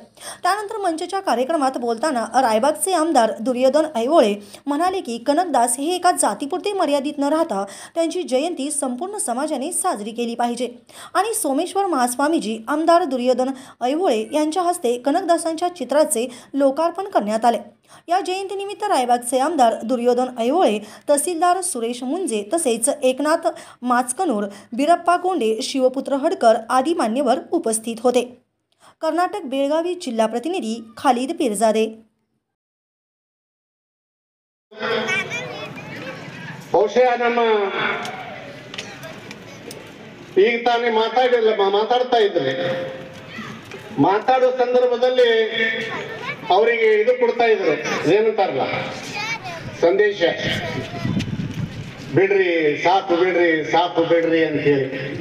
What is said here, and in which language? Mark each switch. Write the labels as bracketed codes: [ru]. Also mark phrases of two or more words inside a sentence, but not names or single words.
[mr] त्यानंतर मंचच्या कार्यक्रमात बोलताना रायबागचे आमदार दुर्योधन ऐहोळे म्हणाले की कनकदास हे एका जातीपुरते मर्यादित न राहता त्यांची जयंती संपूर्ण समाजाने साजरी केली पाहिजे आणि सोमेश्वर महास्वामीजी आमदार दुर्योधन ऐहोळे यांच्या हस्ते कनकदासांच्या चित्राचे लोकार्पण करण्यात आले। या जयंतीनिमित्त रायबागचे आमदार दुर्योधन ऐहोळे, तहसीलदार सुरेश मुंजे तसेच एकनाथ माचकनूर, बिरप्पा गोंडे, शिवपुत्र हडकर आदी मान्यवर उपस्थित होते। कर्नाटक बेळगावी जिल्हा प्रतिनिधी खालिद पिरजादे। [kn] ಈಗ ತಾನೇ ಮಾತಾಡ್ತಾ ಇದ್ರೆ ಮಾತಾಡೋ ಸಂದರ್ಭದಲ್ಲಿ ಅವರಿಗೆ ಇದು ಕೊಡ್ತಾ ಇದ್ರು, ಏನಂತಾರಲ್ಲ ಸಂದೇಶ, ಬಿಡ್ರಿ ಸಾಕು ಬಿಡ್ರಿ ಅಂತ ಹೇಳಿ.